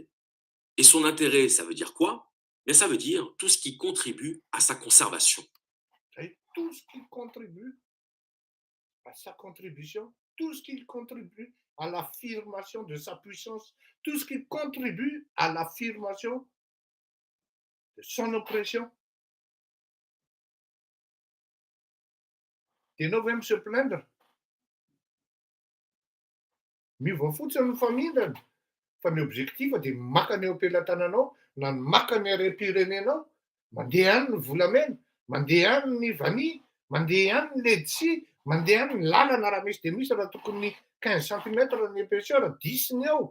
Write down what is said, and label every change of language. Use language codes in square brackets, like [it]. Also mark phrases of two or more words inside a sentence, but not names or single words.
[fr] Et son intérêt, ça veut dire quoi? Eh bien, ça veut dire tout ce qui contribue à sa conservation. Et tout ce qui contribue à sa contribution, tout ce qui contribue à l'affirmation de sa puissance, tout ce qui contribue à l'affirmation de son oppression. [mg] Ianao ve [fr] se plaindre? [mg] Mivoafotsy ny famindriny fa ny objectif dia maka ny eo am-pelantananao na ny maka ny harem-pirenenao, mandeha any ny volamena, mandeha any ny vania, mandeha any ny ledsi, mandeha any ny lalana raha misy dia misy raha tokony 15 cm ny épaisseur, 10 ny eo.